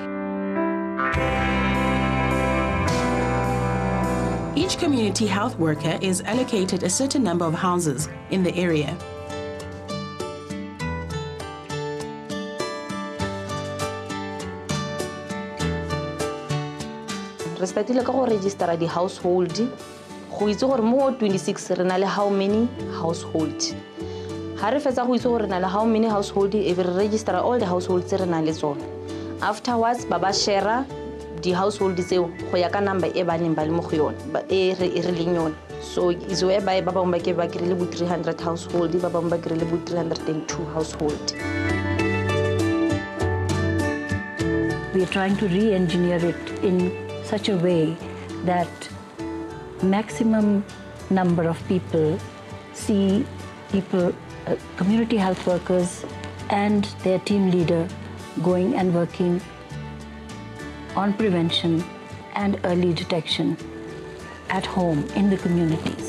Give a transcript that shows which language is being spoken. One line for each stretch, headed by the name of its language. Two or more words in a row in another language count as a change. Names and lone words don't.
English: Each community health worker is allocated a certain number of houses in the area. Respectively, go register the household.
Tswana: Go itse gore mo 26 re na le
English: how many household.
Tswana: Ha re fetsa go itse gore re na le
English: how many household,
Tswana: e be re register
English: all the households
Tswana: re na le tsona. Afterwards, baba
English: share the household
Tswana: tseo go ya ka number e ba neng ba le mo go yona e re leng yona.
English: So is whereby
Tswana: ba bangwe ba ke ba kry le bo 300 household, ba bangwe ba kry le bo 302 household.
English: We are trying to re-engineer it in such a way that maximum number of people see people, community health workers and their team leader going and working on prevention and early detection at home in the communities.